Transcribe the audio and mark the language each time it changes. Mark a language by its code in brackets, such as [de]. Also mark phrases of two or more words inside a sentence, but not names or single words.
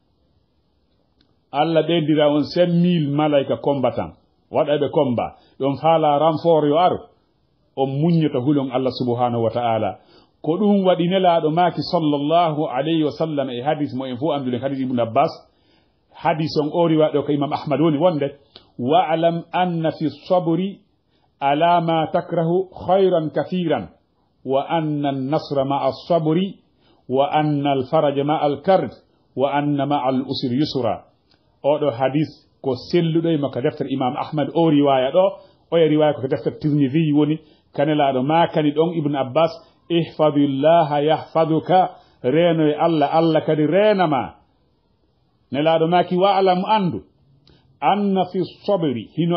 [ff] Allah ɓeydira on 5,000 malaika combattant waɗaɓe combat ɗon faala renfort yo aro on muññata hulon Allah [ar] سبحانه وتعالى [ff] ko ɗum waɗi nelaɗo maaki [ar] صلى الله عليه وسلم [ff] e hadis mo en fu anduɗen hadis ibn Abbas hadis on o riwaɗo ko imam Ahmad woni wonde [ar] واعلم أن في الصبر على ما تكره خيرا كثيرا وأن النصر مع الصبر وأن الفرج مع الكرب وأن مع العسر يسرا [ff] oɗo hadis ko selluɗo e makka deftere imam Ahmad o riwaya ɗo o e riwaya ko deftere Tirmidhi woni kanelaɗo makani ɗon ibn Abbas [ar] احفظ الله يحفظك [ff] reno e Allah kadi renama nelaɗo maki wa'lam andu [ar] أن في الصبر [ff] hino